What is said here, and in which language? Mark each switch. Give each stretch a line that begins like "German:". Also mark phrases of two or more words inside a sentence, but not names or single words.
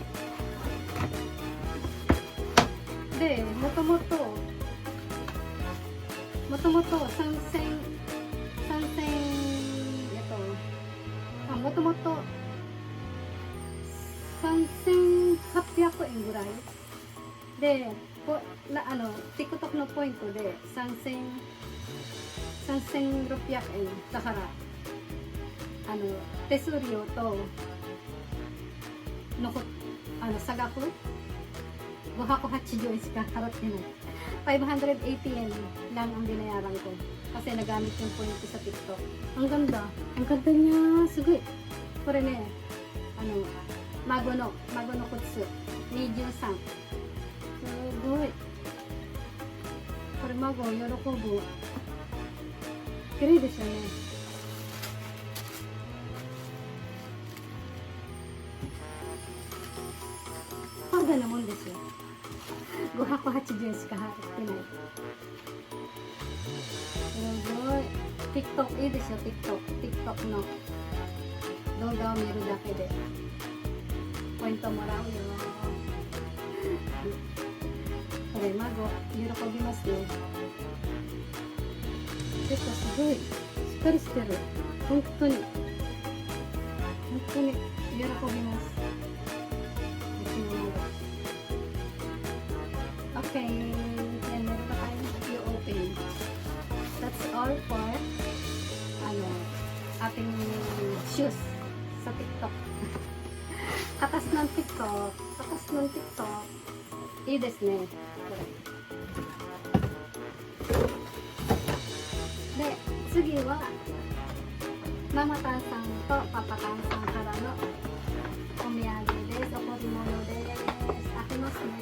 Japanese: で、もともと3800円ぐらいで、TikTok のポイントで 3600円だから、手数料と差額580円しか払ってない。
Filipino: 580 yen lang ang binayaran ko kasi nagamit yung point ko sa TikTok. Ang ganda niya,
Japanese: すごい。これね、孫の靴23. すごい。これ孫喜ぶ. きれいですね。パガなもんですよ. 580円しか払ってない。すごい。TikTok いいでしょ。TikTok の動画を見るだけでポイントもらうよ。これ孫喜びますね。結構すごいしっかりしてる。本当に喜びます。
English: Okay, then
Filipino: meron pa tayong review open.
English: That's all for ating shoes sa TikTok.
Filipino: Katas ng TikTok.
Japanese: Iいですね。で、次はママタンさんとパパタンさんからのお土産です。お贈り物です。開けますね。